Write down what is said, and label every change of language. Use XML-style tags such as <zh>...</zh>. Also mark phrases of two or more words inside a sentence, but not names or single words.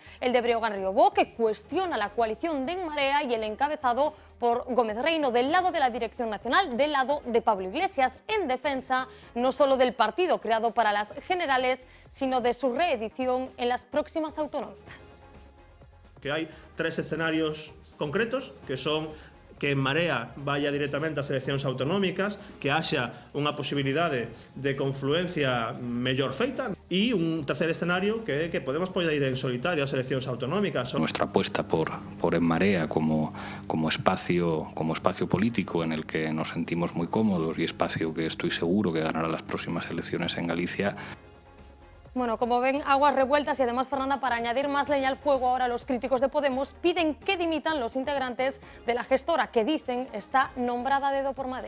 <es>El de Breogán Riobó, que cuestiona la coalición de En Marea, y el encabezado por Gómez Reino, del lado de la dirección nacional, del lado de Pablo Iglesias, en defensa no solo del partido creado para las generales, sino de su reedición en las próximas autonómicas. Que hay 3 escenarios concretos, que son que En Marea vaya directamente</es> <gl>ás eleccións autonómicas, que haxa unha posibilidade de confluencia mellor feita, e un tercer escenario que Podemos poder ir en solitario ás eleccións autonómicas.</gl> <es>Nuestra apuesta por En Marea como espacio político en el que nos sentimos muy cómodos y espacio que estoy seguro que ganará las próximas elecciones en Galicia. Bueno, como ven, aguas revueltas, y además, Fernanda, para añadir más leña al fuego, ahora los críticos de Podemos piden que dimitan los integrantes de la gestora, que dicen está nombrada a dedo por Madrid.</es>